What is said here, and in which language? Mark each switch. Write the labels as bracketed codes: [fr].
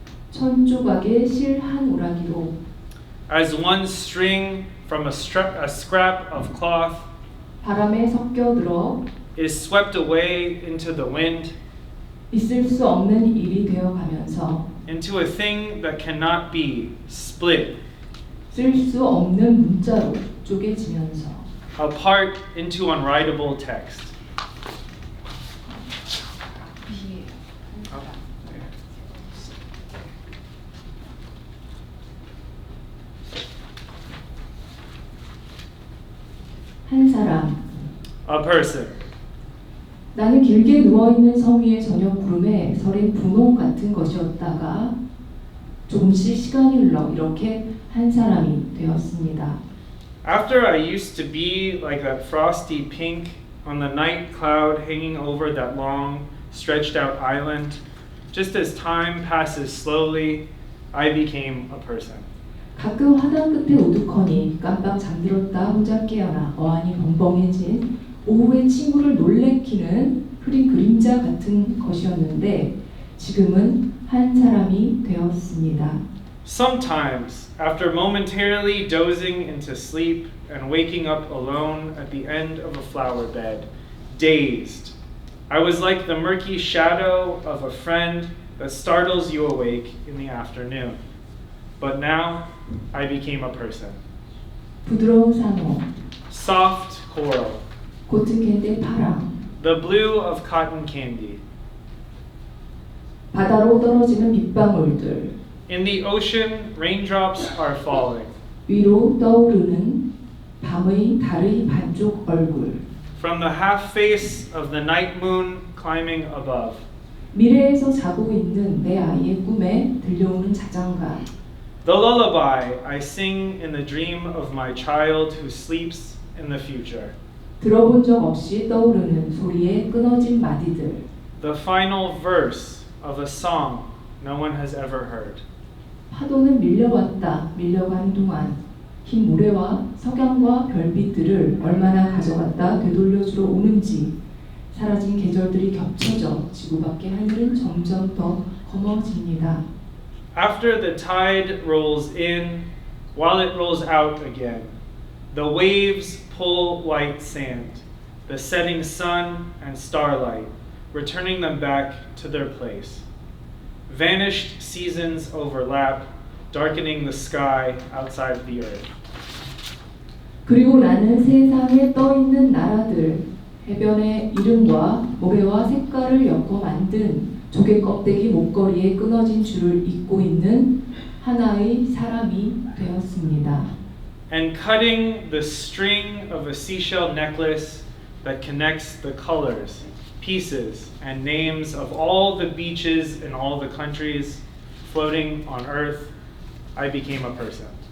[ko] 천조각의 실 한 오라기로 [en] as one string from a scrap of cloth [ko] 바람에 섞여들어 [en] is swept away into the wind, [ko] 있을 수 없는 일이 되어가면서 [en] into a thing that cannot be split [ko] 쓸 수 없는 문자로 쪼개지면서 [en] apart into unwritable text. [ko] 한 사람 [en] A person. [ko] 나는 길게 누워있는 섬 위의 저녁 구름에 서린 분홍 같은 것이었다가 조금씩 시간이 흘러 이렇게 한 사람이 되었습니다. [en] After I used to be like that frosty pink on the night cloud hanging over that long, stretched out island, just as time passes slowly, I became a person. [ko] 가끔 화단 끝에 우두커니 깜빡 잠들었다 혼자 깨어나 어안이 벙벙해진 오후의 친구를 놀래키는 흐린 그림자 같은 것이었는데 지금은 한 사람이 되었습니다. [en] Sometimes, after momentarily dozing into sleep and waking up alone at the end of a flower bed, dazed, I was like the murky shadow of a friend that startles you awake in the afternoon. But now, I became a person. [ko] 부드러운 산호, [en] Soft coral, [ko] 고트 캔디 파랑, [en] the blue of cotton candy. [ko] 바다로 떨어지는 빗방울들, [en] In the ocean, raindrops are falling. [ko] 위로 떠오르는 밤의 달의 반쪽 얼굴, [en] From the half face of the night moon climbing above. [ko] 미래에서 자고 있는 내 아이의 꿈에 들려오는 자장가, [en] The lullaby I sing in the dream of my child who sleeps in the future. [ko] 들어본 적 없이 떠오르는 소리의 끊어진 마디들, [en] The final verse of a song no one has ever heard. [ko] 파도는 밀려왔다 밀려가는 동안 흰 모래와 석양과 별빛들을 얼마나 가져갔다 되돌려주러 오는지 사라진 계절들이 겹쳐져 지구 밖의 하늘은 점점 더 검어집니다. [en] After the tide rolls in, while it rolls out again, the waves pull white sand, the setting sun and starlight, returning them back to their place. Vanished seasons overlap, darkening the sky outside the earth. [ko] 그리고 나는 세상에 떠있는 나라들, 해변의 이름과 모래와 색깔을 엮어 만든 조개 껍데기 목걸이에 끊어진 줄을 잇고 있는 하나의 사람이 되었습니다. [en] and cutting the string of a seashell necklace that connects the colors, pieces, and names of all the beaches in all the countries floating on Earth, I became a person.